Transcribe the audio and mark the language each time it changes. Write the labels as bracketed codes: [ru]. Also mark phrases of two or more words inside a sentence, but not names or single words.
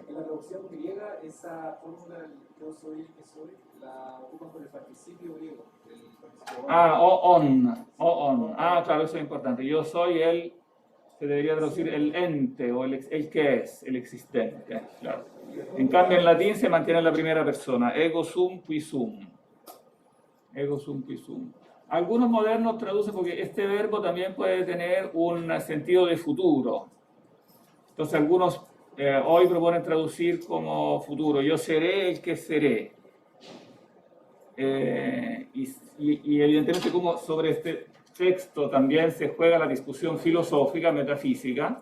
[es] en la traducción griega esa fórmula del yo soy el que soy la ocupan con el participio griego. On. Ah, claro, eso es importante. Yo soy el, se debería traducir el ente o el que es, el existente. Claro. En cambio, en latín se mantiene en la primera persona. [la] Ego sum qui sum. Ego sum qui sum. [es] Algunos modernos traducen porque este verbo también puede tener un sentido de futuro. Entonces algunos hoy proponen traducir como futuro. Yo seré el que seré. Y evidentemente como sobre este texto también se juega la discusión filosófica, metafísica.